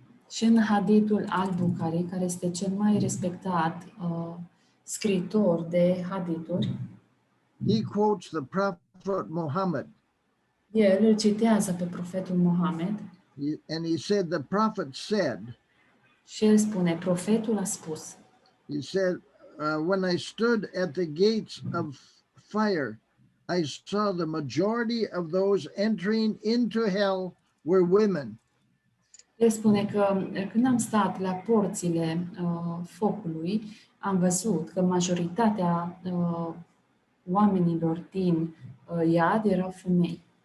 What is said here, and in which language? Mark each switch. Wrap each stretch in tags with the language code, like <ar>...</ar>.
<ro>Și în hadithul al-Bukhari, care este cel mai respectat scriitor de hadithuri,</ro> <en>he quotes the Prophet Mohammed.</en> <ro>el îl citează pe profetul Mohamed</ro> <en>And he said, the Prophet said,</en> <ro>și el spune, profetul a spus,</ro> <en>he said, when I stood at the gates of fire, I saw the majority of those entering into hell were women.</en> <ro>el spune că când am stat la porțile focului, am văzut că majoritatea oamenilor din iad erau femei.</ro>